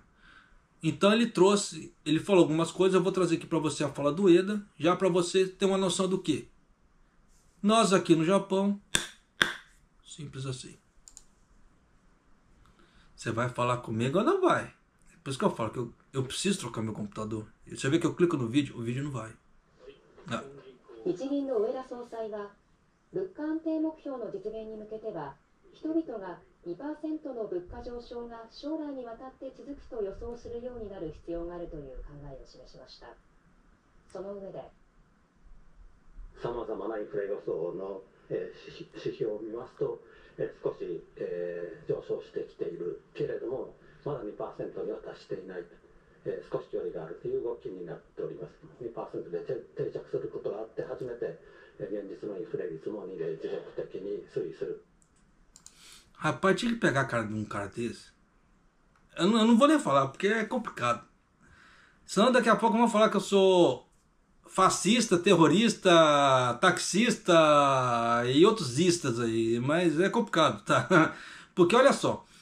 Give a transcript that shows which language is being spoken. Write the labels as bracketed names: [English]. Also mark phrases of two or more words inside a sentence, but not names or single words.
[Portuguese] Então ele falou algumas coisas, eu vou trazer aqui para você a fala do Ueda, já para você ter uma noção do que nós aqui no Japão, simples assim. Você vai falar comigo ou não vai? Por isso que eu falo que eu preciso trocar meu computador. Você vê que eu clico no vídeo, o vídeo não vai. [Japanese] 日銀の植田総裁は物価安定目標の実現に向けては人々が 2% の物価上昇が将来にわたって続くと予想するようになる必要があるという考えを示しました。その上で、さまざまなインフレ予想の指標を見ますと、少し、上昇してきているけれども、まだ 2% には達していないと、少し距離があるという動きになっております。2% で定着することがあって初めて、現実のインフレ率も2で持続的に推移する。 [Portuguese] Rapaz, tinha que pegar a cara de um cara desse. Eu não vou nem falar, porque é complicado. Senão daqui a pouco vão falar que eu sou fascista, terrorista, taxista e outros istas aí. Mas é complicado, tá? Porque olha só.